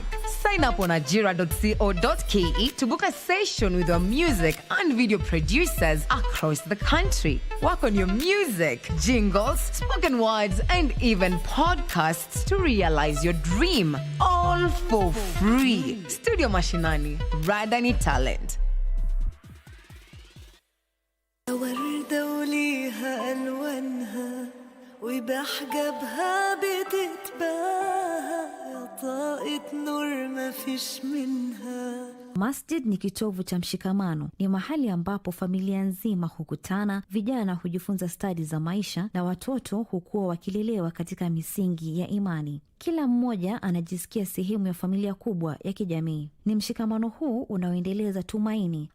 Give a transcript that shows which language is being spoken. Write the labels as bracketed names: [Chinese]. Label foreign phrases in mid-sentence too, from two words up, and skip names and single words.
[English] Sign up on ajira.co.ke to book a session with your music and video producers across the country. Work on your music, jingles, spoken words, and even podcasts to realize your dream. All for free. Studio Mashinani, Radani Talent. [Arabic] وبحجبها بتتباهى يا طاقة نور ما فيش منها. [Swahili] Masjid ni kitovu cha mshikamano. Ni mahali ambapo familia nzima hukutana, vijana hujifunza stadi za maisha na watoto hukua wakilelewa katika misingi ya imani. Kila mmoja anajisikia sehemu ya familia kubwa ya kijamii. Ni mshikamano huu unaoendeleza tumaini.